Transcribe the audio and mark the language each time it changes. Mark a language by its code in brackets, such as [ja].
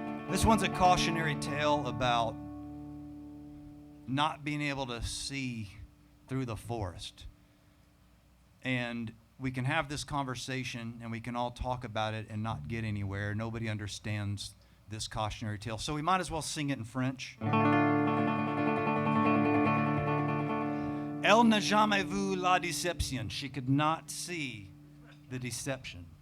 [en] This one's a cautionary tale about not being able to see through the forest. And we can have this conversation and we can all talk about it and not get anywhere. Nobody understands this cautionary tale. So we might as well sing it in French. [fr] Elle n'a jamais vu la déception. [en] She could not see the deception.